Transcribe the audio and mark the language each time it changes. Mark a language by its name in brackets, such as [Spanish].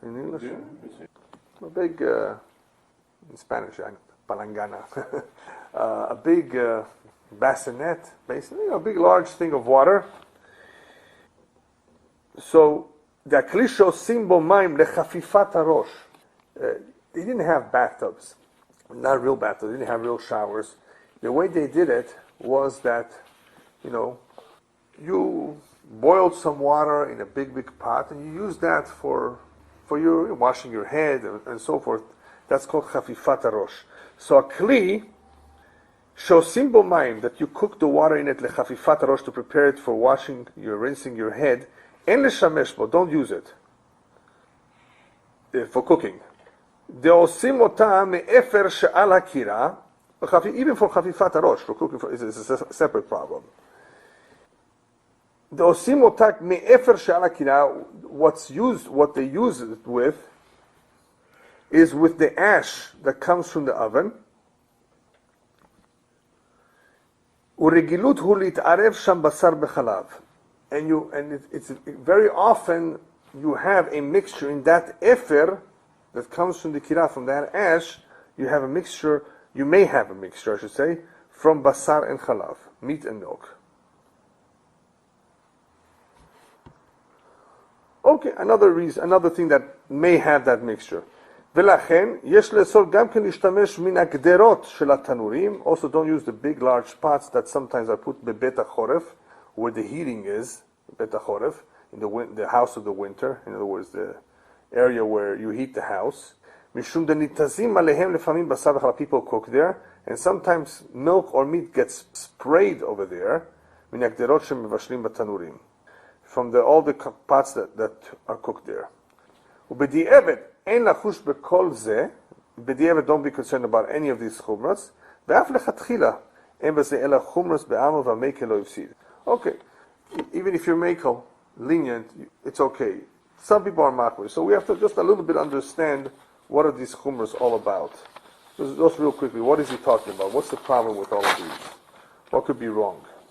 [English] In English, a big in Spanish, palangana. A big bassinet, basin, big large thing of water. [Hebrew] So the הכלי שעושים בו מים לחפיפת הראש. [English] They didn't have bathtubs, not real bathtubs. They didn't have real showers. The way they did it was that, you boiled some water in a big pot, and you use that for your washing your head and so forth. That's called חפיפת הראש. So a kli [Hebrew] שעושים בו מים, [English] that you cook the water in it לחפיפת הראש, to prepare it for rinsing your head. [Hebrew] אין לשמש בו, [English] don't use it for cooking. [Hebrew] דעושים אותה מאפר שעל הקירה, [English] even for חפיפת הראש, for cooking, is a separate problem. [Hebrew] דעושים אותה מאפר שעל הקירה, [English] what they use it with is with the ash that comes from the oven. [Hebrew] ורגילות הוא להתערב שם בשר בחלב. [English] It's very often you have a mixture in that efer that comes from the kira, from that ash. You may have a mixture, I should say, from basar and chalav, meat and milk. Okay, another thing that may have that mixture. [Hebrew] ולכן, יש לאסור גם כן להשתמש מן הגדרות של התנורים. [English] Also, don't use the big, large pots that sometimes are put בבית החורף, where the heating is, בית החורף, in the house of the winter. In other words, the area where you heat the house. [Hebrew] משום דניתזים עליהם לפעמים בשר וחלב, [English] people cook there, and sometimes milk or meat gets sprayed over there, [Hebrew] מן הגדרות שמבשלים בתנורים, [English] from all the pots that are cooked there. [Hebrew] ובדיעבד, אין לחוש בכל זה, בדיעבד, [English] don't be concerned about any of these [Hebrew] חומרס, ואף לכתחילה, אין בזה אלא חומרס בעמל והמקל לא יפסיד. [English] Okay, even if you're makel, lenient, it's okay. Some people are makwe, so we have to just a little bit understand what are these chumras all about. Just real quickly, what is he talking about? What's the problem with all of these? What could be wrong?